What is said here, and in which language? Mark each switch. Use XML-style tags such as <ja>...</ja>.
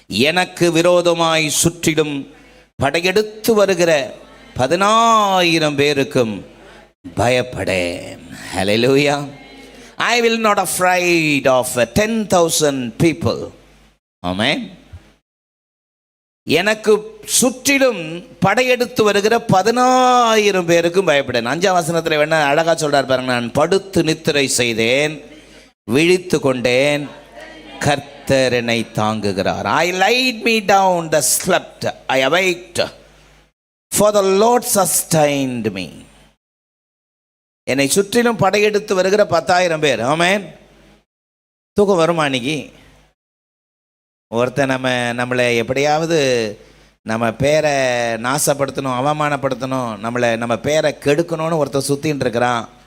<ta>எனக்கு விரோதமாய் சுற்றிலும் படையெடுத்து வருகிற 10,000 பேருக்கும் பயப்படேன். ஹல்லேலூயா.</ta> <en>I will not afraid of 10,000 people.</en> <ta>ஆமென். எனக்கு சுற்றிலும் படையெடுத்து வருகிற 10,000 பேருக்கும் பயப்படேன். 5ஆம் வசனத்தில் வேணா அழகா சொல்றார் பாருங்க. நான் படுத்து நித்திரை செய்தேன், விழித்து கொண்டேன், கர்த்தர் என்னை தாங்குகிறார்.</ta> <en>I laid me down, the slept, I awaked, for the Lord sustained me.</en> <ta>என்னை சுற்றிலும் படையெடுத்து வருகிற 10,000 பேர். ஆமென். தூக்கம் வருமா? அன்னைக்கு ஒருத்தன் நம்மளை எப்படியாவது நம்ம பேரை நாசப்படுத்தணும், அவமானப்படுத்தணும், நம்ம பேரை கெடுக்கணும்னு ஒருத்தர் சுற்றின்னு இருக்கிறான்.</ta>